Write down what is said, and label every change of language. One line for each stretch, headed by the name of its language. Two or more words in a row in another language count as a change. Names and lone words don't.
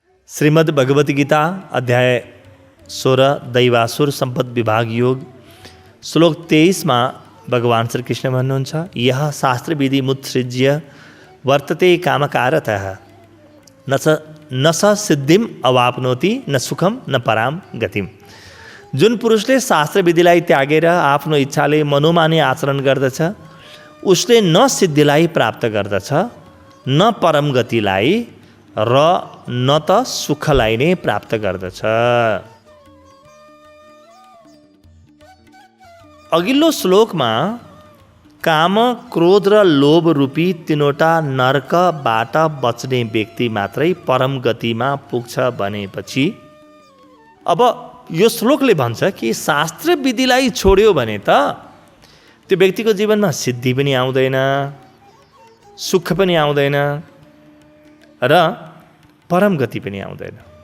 Nepali: श्रीमद् भगवती गीता अध्याय 16 दैवासुर सम्पद विभाग योग श्लोक 23 में भगवान श्री कृष्ण भन्नुहुन्छ
Sanskrit: यह शास्त्र विधि मुत्सृज्य वर्तते कामकारतः न स सिद्धिम अवाप्नोति न सुखम न पराम गतिम।
Nepali: जुन पुरुषले शास्त्र विधिलाई त्यागेर आफ्नो इच्छाले मनोमानी आचरण गर्दछ उसले न सिद्धिलाई प्राप्त गर्दछ न परम गतिलाई र न त सुखलाई नै प्राप्त गर्दछ। अघिल्लो श्लोकमा काम क्रोध र लोभ रूपी तीनवटा नरकबाट बच्ने व्यक्ति मात्रै परम गतिमा पुग्छ भनेपछि अब यो श्लोकले भन्छ कि शास्त्र विधिलाई छोड्यो भने त त्यो व्यक्तिको जीवनमा सिद्धि पनि आउँदैन, सुख पनि आउँदैन र परम गति पनि आउँदैन।